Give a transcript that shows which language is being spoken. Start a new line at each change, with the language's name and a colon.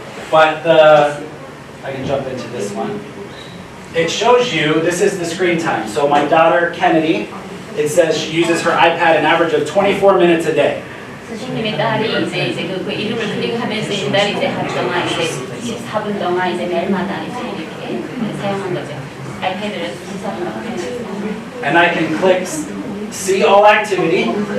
English: But I can jump into this one. It shows you, this is the screen time. So my daughter Kennedy, it says she uses her iPad an average of 24 minutes a day.
Korean: 선생님의 딸이 이제 그 이름을 클릭하면서 이 딸이 이제 하루 동안 이제 14분 동안 이제 매일마다 이제 이렇게 사용한 거죠. 아이패드를 14분 동안 사용했어요.
English: And I can click see all activity.